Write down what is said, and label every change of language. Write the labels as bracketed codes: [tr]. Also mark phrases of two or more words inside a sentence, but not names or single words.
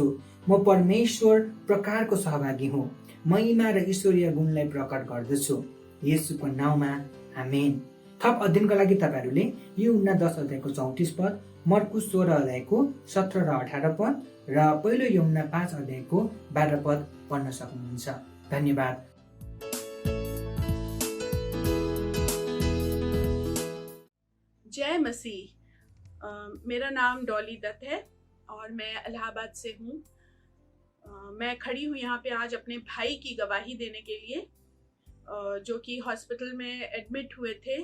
[ne] म परमेश्वर प्रकारको सहभागी हुँ। महिमा र ईश्वरीय गुणलाई प्रकट गर्दछु। येशूको नाउँमा आमेन। थप अध्ययनका लागि तपाईँहरूले यूहन्ना 10:34, मर्कुस 16:17 र 18 र पहिलो यूहन्ना 5:12 पढ्न सक्नुहुन्छ। धन्यवाद। जय मसीह। [hi] मेरा नाम डॉली दत्त है और मैं इलाहाबाद से हूँ। मैं खड़ी हूँ यहाँ पे आज अपने भाई की गवाही देने के लिए, जो कि हॉस्पिटल में एडमिट हुए थे।